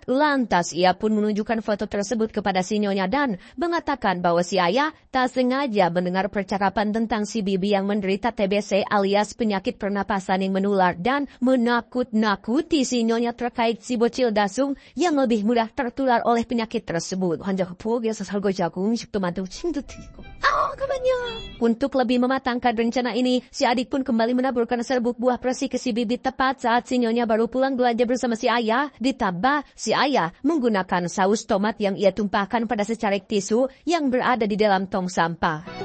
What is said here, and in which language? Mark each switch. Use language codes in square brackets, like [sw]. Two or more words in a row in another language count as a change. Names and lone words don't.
[id] Lantas ia pun menunjukkan foto tersebut kepada si Nyonya dan mengatakan bahwa si ayah tak sengaja mendengar percakapan tentang si Bibi yang menderita TBC alias penyakit pernapasan yang menular dan menakut-nakuti si Nyonya terkait si bocil dasung yang lebih mudah tertular oleh penyakit tersebut. [ko] 환자가 부엌에서 설거지하고 음식도 만들고 침도 튀기고. [id] Untuk lebih mematangkan rencana ini, si adik pun kembali menaburkan serbuk buah persik ke si Bibi tepat saat si Nyonya baru pulang belanja bersama si ayah. Ditambah, si ayah menggunakan saus tomat yang ia tumpahkan pada secarik tisu yang berada di dalam tong sampah.